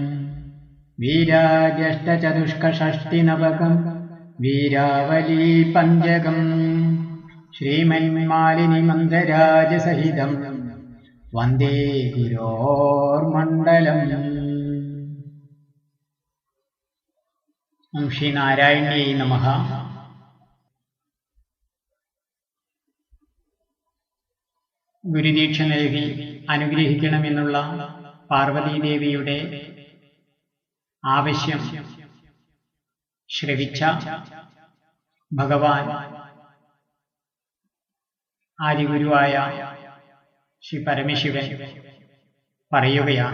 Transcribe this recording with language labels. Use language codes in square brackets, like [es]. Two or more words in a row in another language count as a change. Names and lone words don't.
[sa] वीराजष्टचतुष्कषष्टिनवकं वीरावली पञ्चकं श्रीमन्मालिनीमन्त्रराजसहितं वन्दे गुरोर्मण्डलम्। श्रीनारायण्यै नमः। [ml] ഗുരുദീക്ഷ നൽകി അനുഗ്രഹിക്കണമെന്നുള്ള പാർവതീദേവിയുടെ ആവശ്യം ശ്രവിച്ച ഭഗവാൻ ആദിഗുരുവായ ശ്രീ പരമശിവൻ പറയുകയാണ്.